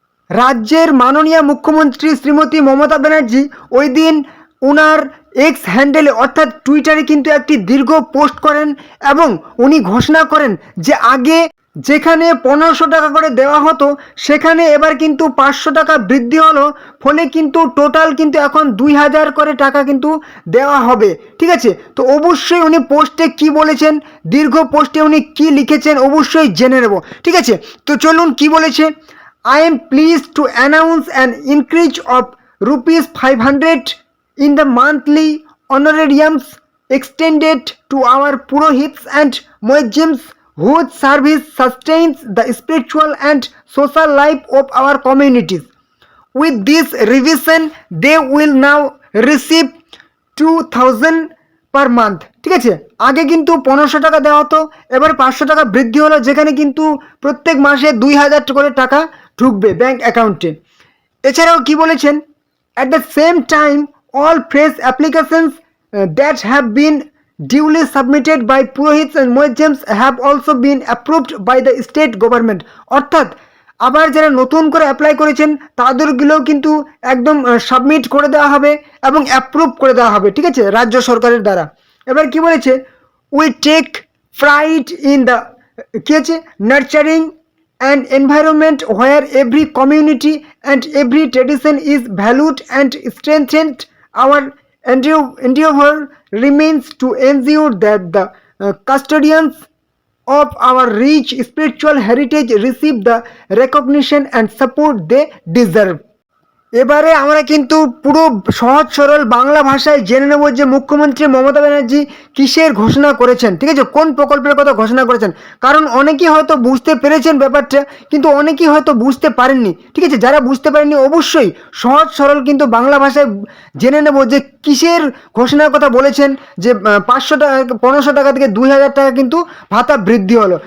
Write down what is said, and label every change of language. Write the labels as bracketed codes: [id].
[bn] রাজ্যের মাননীয় মুখ্যমন্ত্রী শ্রীমতী মমতা ব্যানার্জি ওই দিন ওনার এক্স হ্যান্ডেলে অর্থাৎ টুইটারে কিন্তু একটি দীর্ঘ পোস্ট করেন এবং উনি ঘোষণা করেন যে আগে যেখানে 1500 টাকা করে দেওয়া হতো সেখানে এবার কিন্তু 500 টাকা বৃদ্ধি হলো, ফলে কিন্তু টোটাল কিন্তু এখন 2000 করে টাকা কিন্তু দেওয়া হবে। ঠিক আছে, তো অবশ্যই উনি পোস্টে কি বলেছেন, দীর্ঘ পোস্টে উনি কি লিখেছেন অবশ্যই জেনে নেব। ঠিক আছে, তো চলুন কি বলেছে। [en] I am pleased to announce an increase of rupees 500 in the monthly honorariums extended to our Purohits and Muezzims whose service sustains the spiritual and social life of our communities. With this revision, they will now receive 2000 per month. [bn] ঠিক আছে, আগে কিন্তু 1500 টাকা দেওয়া হতো, এবার 500 টাকা বৃদ্ধি হলো, যেখানে কিন্তু প্রত্যেক মাসে 2000 করে টাকা ঢুকবে ব্যাংক অ্যাকাউন্টে। এছাড়াও কি বলেছেন, [en] At the same time all fresh applications that have been duly submitted by Purohits and Muezzims have also been approved by the state government। [bn] অর্থাৎ আবার যারা নতুন করে অ্যাপ্লাই করেছেন তাদেরগুলোও কিন্তু একদম সাবমিট করে দেওয়া হবে এবং অ্যাপ্রুভ করে দেওয়া হবে। ঠিক আছে, রাজ্য সরকারের দ্বারা। এবার কি বলেছে, [en] we take pride in the [bn] কি আছে [en] Nurturing and environment where every community and every tradition is valued and strengthened. Our endeavor remains to ensure that the custodians of our rich spiritual heritage receive the recognition and support they deserve। [bn] এবারে আমরা কিন্তু পুরো সহজ সরল বাংলা ভাষায় জেনে নেব যে মুখ্যমন্ত্রী মমতা ব্যানার্জি কিসের ঘোষণা করেছেন। ঠিক আছে, কোন প্রকল্পের কথা ঘোষণা করেছেন, কারণ অনেকেই হয়তো বুঝতে পেরেছেন ব্যাপারটা, কিন্তু অনেকেই হয়তো বুঝতে পারেননি। ঠিক আছে, যারা বুঝতে পারেননি অবশ্যই সহজ সরল কিন্তু বাংলা ভাষায় জেনে নেব যে কিসের ঘোষণার কথা বলেছেন, যে 500 টাকা 1500 টাকা থেকে 2000 টাকা কিন্তু ভাতা বৃদ্ধি হলো।